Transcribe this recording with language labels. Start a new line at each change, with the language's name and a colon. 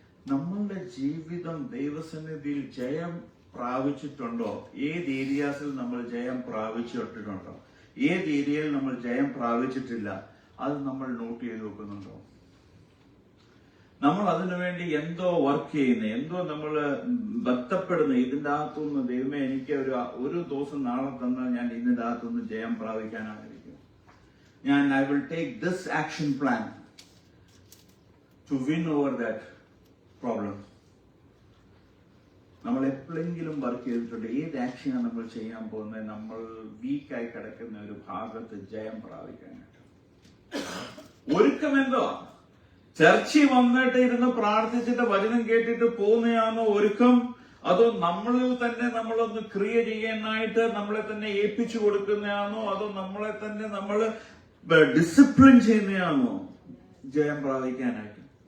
Malayalam: നമ്മളുടെ ജീവിതം ദൈവസന്നിധിയിൽ ജയം പ്രാപിച്ചിട്ടുണ്ടോ, ഏത് ഏരിയാസിൽ നമ്മൾ ജയം പ്രാപിച്ചിട്ടുണ്ടോ, ഏത് ഏരിയയിൽ നമ്മൾ ജയം പ്രാപിച്ചിട്ടില്ല, അത് നമ്മൾ നോട്ട് ചെയ്ത് വെക്കുന്നുണ്ടോ? നമ്മൾ അതിനുവേണ്ടി എന്തോ വർക്ക് ചെയ്യുന്ന, എന്തോ നമ്മൾ ബന്ധപ്പെടുന്ന, ഇതിന്റെ അകത്തുനിന്ന് ദൈവമേ എനിക്ക് ഒരു ദിവസം നാളെ തന്നാൽ ഞാൻ ഇതിന്റെ അകത്തുനിന്ന് ജയം പ്രാപിക്കാനായിരിക്കും.
English: I will take this action plan to win over that problem.
Malayalam: നമ്മൾ എപ്പോഴെങ്കിലും വർക്ക് ചെയ്തിട്ടുണ്ട്, ഏത് ആക്ഷനാണ് നമ്മൾ ചെയ്യാൻ പോകുന്നത്, നമ്മൾ വീക്കായി കിടക്കുന്ന ഒരു ഭാഗത്ത് ജയം പ്രാപിക്കാനായിട്ട് ഒരുക്കം എന്തോ? ചർച്ചിൽ വന്നിട്ട് ഇരുന്ന് പ്രാർത്ഥിച്ചിട്ട് വചനം കേട്ടിട്ട് പോകുന്നതാണോ ഒരുക്കം, അതോ നമ്മളിൽ തന്നെ നമ്മളൊന്ന് ക്രിയ ചെയ്യാനായിട്ട് നമ്മളെ തന്നെ ഏൽപ്പിച്ചു കൊടുക്കുന്നതാണോ, അതോ നമ്മളെ തന്നെ നമ്മൾ ഡിസിപ്ലിൻ ചെയ്യുന്നതാണോ ജയം പ്രാപിക്കാനായിട്ട്?